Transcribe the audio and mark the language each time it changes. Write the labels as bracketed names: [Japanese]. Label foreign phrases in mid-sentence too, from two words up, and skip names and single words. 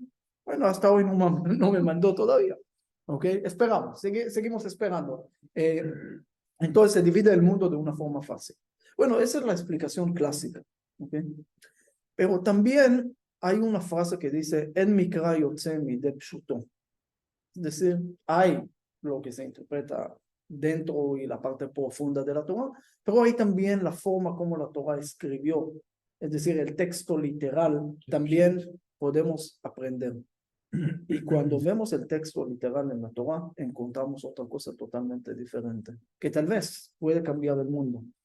[Spanish] Bueno, hasta hoy no me mandó todavía. ¿Ok? Esperamos, seguimos esperando. Entonces se divide el mundo de una forma fácil. Bueno, esa es la explicación clásica. ¿Ok? Pero también hay una frase que dice, [Hebrew] אין מקרא יוצא מידי פשוטו. [Spanish] Es decir, hay lo que se interpreta dentro y la parte profunda de la Torah, pero hay también la forma como la Torah escribió, es decir, el texto literal, también podemos aprender. Y cuando vemos el texto literal en la Torah, encontramos otra cosa totalmente diferente, que tal vez puede cambiar el mundo.